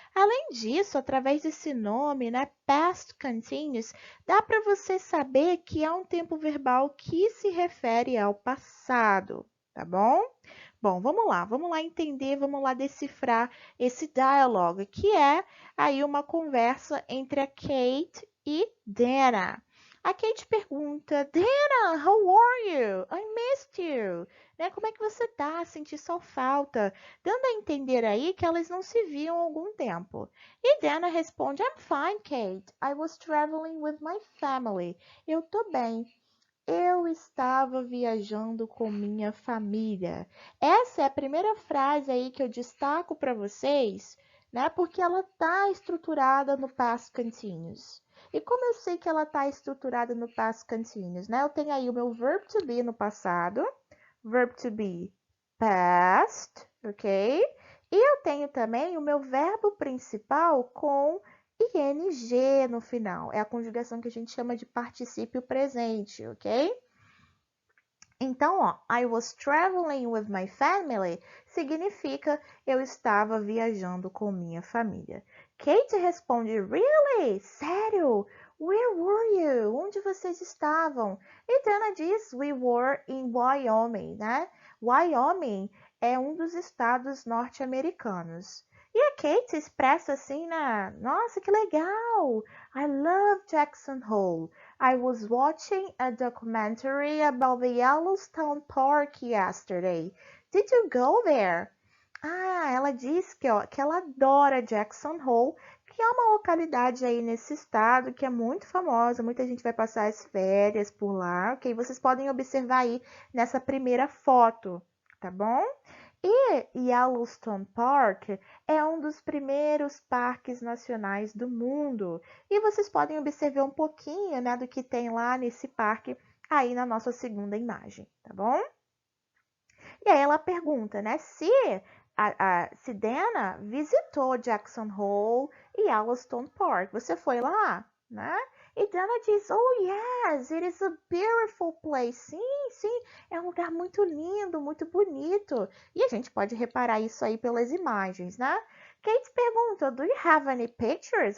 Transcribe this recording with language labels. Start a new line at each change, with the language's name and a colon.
Portuguese: Além disso, através desse nome, né, past continuous, dá para você saber que é um tempo verbal que se refere ao passado, tá bom? Bom, vamos lá entender, vamos lá decifrar esse diálogo, que é aí uma conversa entre a Kate e Dana. A Kate pergunta,
English: Dana, how are you? I missed you.
Portuguese: Né? Como é que você tá? Senti sua falta. Dando a entender aí que elas não se viam há algum tempo. E Dana responde,
English: I'm fine, Kate. I was traveling with my family.
Portuguese: Eu tô bem. Eu estava viajando com minha família. Essa é a primeira frase aí que eu destaco para vocês, né? Porque ela está estruturada no past continuous. E como eu sei que ela está estruturada no past continuous, né? Eu tenho aí o meu verb to be no passado, verb to be past, ok? E eu tenho também o meu verbo principal com ing no final. É a conjugação que a gente chama de particípio presente, ok? Então, ó,
English: I was traveling with my family
Portuguese: significa eu estava viajando com minha família. Kate responde,
English: really?
Portuguese: Sério?
English: Where were you?
Portuguese: Onde vocês estavam? E Dana diz,
English: we were in Wyoming,
Portuguese: né? Wyoming é um dos estados norte-americanos. E a Kate expressa assim, né? Nossa, que legal!
English: I love Jackson Hole. I was watching a documentary about the Yellowstone Park yesterday. Did you go there?
Portuguese: Ah, ela diz que, ó, que ela adora Jackson Hole, que é uma localidade aí nesse estado que é muito famosa, muita gente vai passar as férias por lá, ok? Vocês podem observar aí nessa primeira foto, tá bom? E Yellowstone Park é um dos primeiros parques nacionais do mundo. E vocês podem observar um pouquinho, né, do que tem lá nesse parque aí na nossa segunda imagem, tá bom? E aí ela pergunta, né, se Dana visitou Jackson Hole e Yellowstone Park. Você foi lá, né? E Dana diz,
English: oh yes, it is a beautiful place.
Portuguese: Sim, sim, é um lugar muito lindo, muito bonito. E a gente pode reparar isso aí pelas imagens, né? Kate pergunta,
English: do you have any pictures?